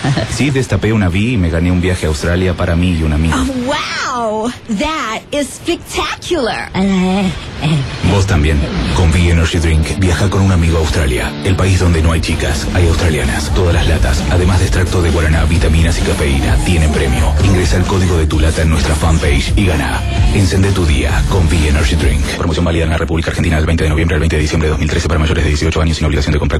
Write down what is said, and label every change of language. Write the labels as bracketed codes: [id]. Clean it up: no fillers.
[es] Sí, destapé una VI y me gané un viaje a Australia para mí y un amigo. [en] Oh, wow, that is spectacular. [es] Vos también. Con VI Energy Drink, viaja con un amigo a Australia. El país donde no hay chicas, hay australianas. Todas las latas, además de extracto de guaraná, vitaminas y cafeína, tienen premio. Ingresa el código de tu lata en nuestra fanpage y gana. Encende tu día con V Energy Drink. Promoción válida en la República Argentina del 20 de noviembre al 20 de diciembre de 2013 para mayores de 18 años sin obligación de comprar.